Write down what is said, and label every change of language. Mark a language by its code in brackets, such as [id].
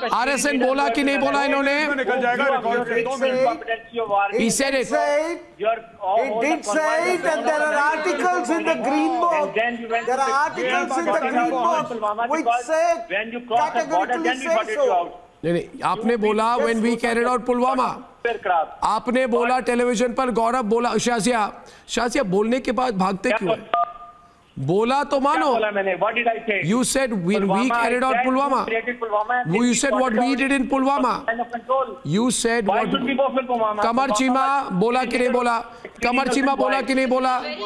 [hi] RSN बोला कि नहीं बोला इन्होंने? निकल जाएगा रिकॉर्ड से 2 minute. [en] He said it. He did say it, and there are articles in the Green Book. There are articles in the Green Book which say categorically say so. [hi] नहीं, आपने बोला [en] when we carried out Pulwama. [hi] आपने बोला television पर, गौरव बोला, शाजिया बोलने के बाद भागते क्यों? बोला तो मानो. [en] You said when we carried out Pulwama. You said what we did in Pulwama. You said what. [hi] कमर चीमा बोला कि नहीं बोला? कमर चीमा बोला कि नहीं बोला?